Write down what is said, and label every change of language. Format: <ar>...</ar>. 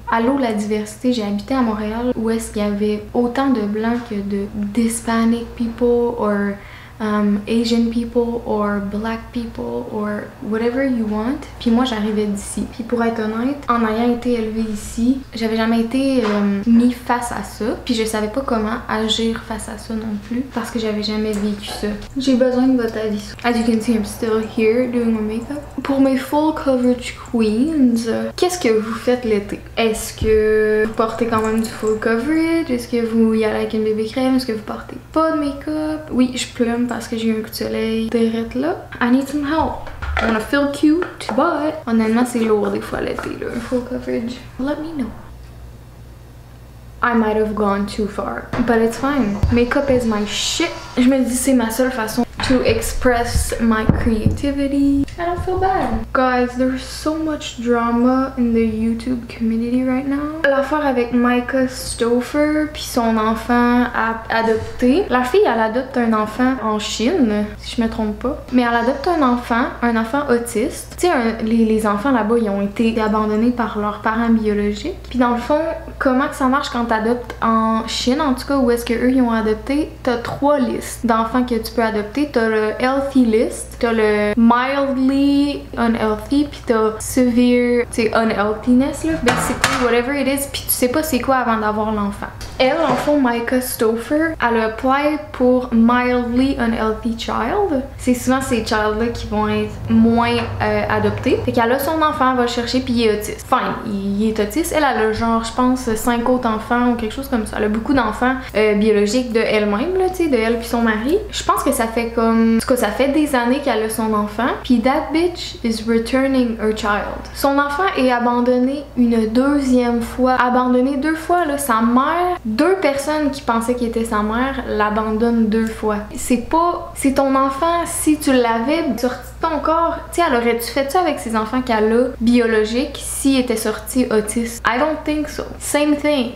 <fr>Allô la diversité, j'ai habité à Montréal où est-ce qu'il y avait autant de blancs que d'</fr> <en>Hispanic people or Asian people or black people or whatever you want.</en> <fr>Puis moi j'arrivais d'ici. Puis pour être honnête, en ayant été élevée ici, j'avais jamais été mis face à ça. Puis je savais pas comment agir face à ça non plus parce que j'avais jamais vécu ça. J'ai besoin de votre avis.</fr> <en>As you can see, I'm still here doing my makeup.</en> <fr>Pour mes</fr> <en>full coverage queens,</en> <fr>qu'est-ce que vous faites l'été? Est-ce que vous portez quand même du full coverage? Est-ce que vous y allez avec une bébé crème? Est-ce que vous portez pas de make-up? Oui, je plume parce que j'ai eu un coup de soleil direct là.</fr> <en>I need some help. I wanna feel cute, but</en> <fr>honnêtement c'est lourd des fois l'été là, full coverage.</fr> <en>Let me know. I might have gone too far, but it's fine. Makeup is my shit.</en> <fr>Je me dis c'est ma seule façon</fr> <en>to express my creativity. I don't feel bad. Guys, there's so much drama in the YouTube community right now.</en> <fr>L'affaire avec Micah Stouffer puis son enfant adopté. La fille, elle adopte un enfant en Chine, si je me trompe pas. Mais elle adopte un enfant autiste. Tu sais, les enfants là-bas, ils ont été abandonnés par leurs parents biologiques. Puis dans le fond, comment que ça marche quand t'adoptes en Chine, en tout cas, où est-ce qu'eux ils ont adopté? T'as 3 listes d'enfants que tu peux adopter. T'as le healthy list, t'as le mildly unhealthy, puis t'as severe, tu sais, unhealthiness là,</fr> <en>basically whatever it is,</en> <fr>puis tu sais pas c'est quoi avant d'avoir l'enfant. Elle, en fond, Micah Stouffer, elle a apply pour</fr> <en>mildly unhealthy child.</en> <fr>C'est souvent ces child-là qui vont être moins adoptés. Fait qu'elle a son enfant, elle va le chercher, puis il est autiste. Enfin, il est autiste. Elle a genre, je pense, 5 autres enfants ou quelque chose comme ça. Elle a beaucoup d'enfants biologiques de elle-même, là, tu sais, de elle puis son mari. Je pense que ça fait comme... En tout cas, ça fait des années qu'elle a son enfant.</fr> <en>Puis that bitch is returning her child.</en> <fr>Son enfant est abandonné une deuxième fois. Abandonné 2 fois, là. Sa mère, 2 personnes qui pensaient qu'il était sa mère, l'abandonnent 2 fois. C'est pas... C'est ton enfant, si tu l'avais sorti de ton corps, tu sais, elle aurait-tu fait ça avec ses enfants qu'elle a biologiques s'il était sorti autiste?</fr> <en>I don't think so. Same thing.</en>